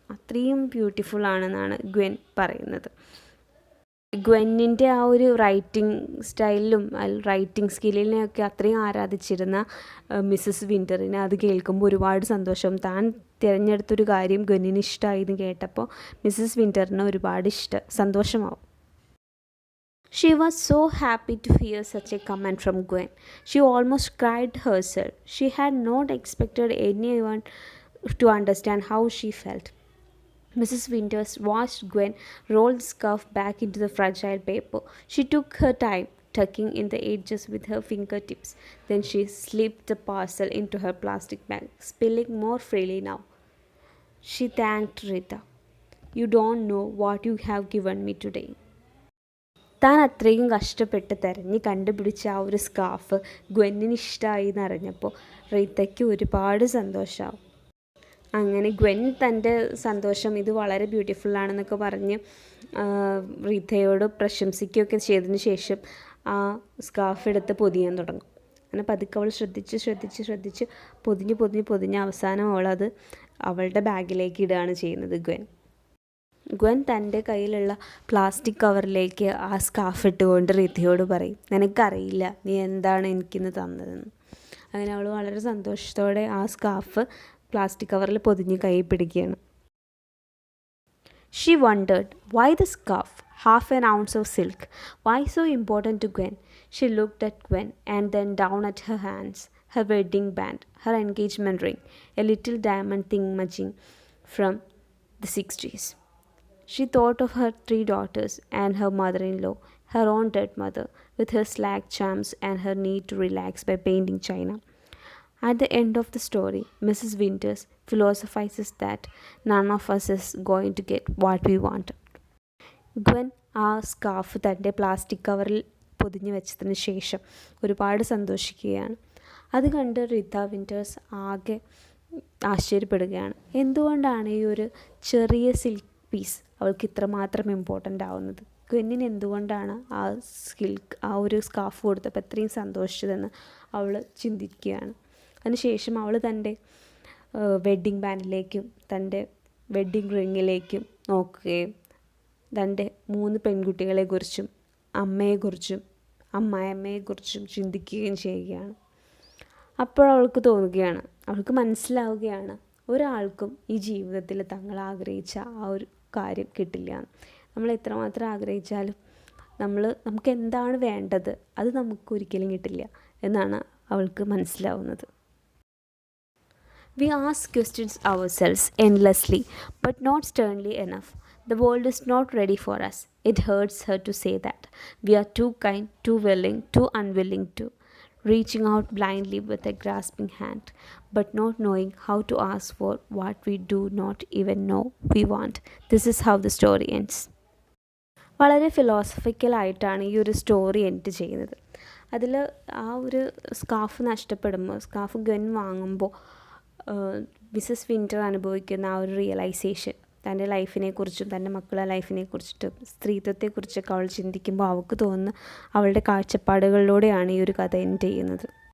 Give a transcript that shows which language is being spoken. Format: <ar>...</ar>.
<ml>അത്രയും ബ്യൂട്ടിഫുൾ ആണെന്നാണ് ഗ്വെൻ പറയുന്നത്. ഗ്വെന്നിൻ്റെ ആ ഒരു റൈറ്റിംഗ് സ്റ്റൈലിലും റൈറ്റിംഗ് സ്കില്ലിനെയൊക്കെ അത്രയും ആരാധിച്ചിരുന്ന മിസ്സസ് വിൻറ്ററിന് അത് കേൾക്കുമ്പോൾ ഒരുപാട് സന്തോഷം. താൻ തിരഞ്ഞെടുത്തൊരു കാര്യം ഗ്വെന്നിന് ഇഷ്ടമായി എന്ന് കേട്ടപ്പോൾ മിസ്സസ് വിൻറ്ററിന് ഒരുപാട് സന്തോഷമാവും.</ml> <en>She was so happy to hear such a comment from Gwen. She almost cried herself. She had not expected anyone to understand how she felt. Mrs. Winters watched Gwen roll the scarf back into the fragile paper. She took her time, tucking in the edges with her fingertips. Then she slipped the parcel into her plastic bag, spilling more freely now. She thanked Rita. You don't know what you have given me today.</en> <ml>താൻ അത്രയും കഷ്ടപ്പെട്ട് തിരഞ്ഞ് കണ്ടുപിടിച്ച ആ ഒരു scarf ഗ്വെന്നിന് ഇഷ്ടമായി എന്നറിഞ്ഞപ്പോൾ റീത്തയ്ക്ക് ഒരുപാട് സന്തോഷമാവും. അങ്ങനെ ഗ്വെൻ തൻ്റെ സന്തോഷം ഇത് വളരെ ബ്യൂട്ടിഫുള്ളാണെന്നൊക്കെ പറഞ്ഞ് റീത്തയോട് പ്രശംസിക്കുകയൊക്കെ ചെയ്തതിന് ശേഷം ആ സ്കാർഫ് എടുത്ത് പൊതിയാൻ തുടങ്ങും. അങ്ങനെ പതുക്കെ അവൾ ശ്രദ്ധിച്ച് പൊതിഞ്ഞ് അവസാനം അവളത് അവളുടെ ബാഗിലേക്ക് ഇടുകയാണ് ചെയ്യുന്നത്. ഗ്വെൻ തൻ്റെ കയ്യിലുള്ള പ്ലാസ്റ്റിക് കവറിലേക്ക് ആ സ്കാർഫ് ഇട്ടുകൊണ്ട് റീത്തയോട് പറയും, നിനക്കറിയില്ല നീ എന്താണ് എനിക്കിന്ന് തന്നതെന്ന്. അങ്ങനെ അവൾ വളരെ സന്തോഷത്തോടെ ആ സ്കാർഫ് പ്ലാസ്റ്റിക് കവറിൽ പൊതിഞ്ഞ് കൈ പിടിക്കുകയാണ്.</ml> <en>She wondered why the scarf, half an ounce of silk, why so important to Gwen. She looked at Gwen and then down at her hands, her wedding band, her engagement ring, a little diamond thingamajig from the 60s. She thought of her 3 daughters and her mother-in-law, her own dead mother, with her slack charms and her need to relax by painting china. At the end of the story, Mrs. Winters philosophizes that none of us is going to get what we want.</en> <ml>Gwen ആ scarf തൻ്റെ plastic കവറിൽ പൊതിഞ്ഞു വെച്ചതിന് ശേഷം ഒരുപാട് സന്തോഷിക്കുകയാണ്. അത് കണ്ട് Reetha winter's ആകെ ആശ്ചര്യപ്പെടുകയാണ്. എന്തുകൊണ്ടാണ് ഈ ഒരു ചെറിയ സിൽക്ക് പീസ് അവൾക്ക് ഇത്രമാത്രം ഇമ്പോർട്ടൻ്റ് ആവുന്നത്. ഗവന്നിന് എന്തുകൊണ്ടാണ് ആ ഒരു സ്കാർഫ് കൊടുത്തപ്പോൾ എത്രയും സന്തോഷിച്ചതെന്ന് അവൾ ചിന്തിക്കുകയാണ്. അതിനുശേഷം അവൾ തൻ്റെ വെഡ്ഡിങ് ബാൻഡിലേക്കും തൻ്റെ വെഡ്ഡിങ് റിങ്ങിലേക്കും നോക്കുകയും തൻ്റെ 3 പെൺകുട്ടികളെക്കുറിച്ചും അമ്മയെക്കുറിച്ചും അമ്മായിയമ്മയെക്കുറിച്ചും ചിന്തിക്കുകയും ചെയ്യുകയാണ്. അപ്പോൾ അവൾക്ക് തോന്നുകയാണ്, അവൾക്ക് മനസ്സിലാവുകയാണ്, ഒരാൾക്കും ഈ ജീവിതത്തിൽ തങ്ങൾ ആഗ്രഹിച്ച ആ ഒരു കാര്യം കിട്ടില്ല. നമ്മൾ എത്രമാത്രം ആഗ്രഹിച്ചാലും നമുക്ക് എന്താണ് വേണ്ടത് അത് നമുക്കൊരിക്കലും കിട്ടില്ല എന്നാണ് അവൾക്ക് മനസ്സിലാവുന്നത്.</ml> <en>We ask questions ourselves endlessly, but not sternly enough. The world is not ready for us. It hurts her to say that. We are too kind, too willing, too unwilling to. Reaching out blindly with a grasping hand, but not knowing how to ask for what we do not even know we want. This is how the story ends.</en> <ml>വളരെ ഫിലോസഫിക്കലായിട്ടാണ് ഈ ഒരു story end ചെയ്യുന്നത്. അതിൽ ആ ഒരു scarf ഗൻ വാങ്ങുമ്പോൾ Mrs winter അനുഭവിക്കുന്ന ആ ഒരു റിയലൈസേഷൻ, തൻ്റെ ലൈഫിനെക്കുറിച്ചും തൻ്റെ മക്കളുടെ ലൈഫിനെക്കുറിച്ചിട്ടും സ്ത്രീത്വത്തെക്കുറിച്ചൊക്കെ അവൾ ചിന്തിക്കുമ്പോൾ അവൾക്ക് തോന്നുന്ന അവളുടെ കാഴ്ചപ്പാടുകളിലൂടെയാണ് ഈ ഒരു കഥ എൻഡ് ചെയ്യുന്നത്.</ml>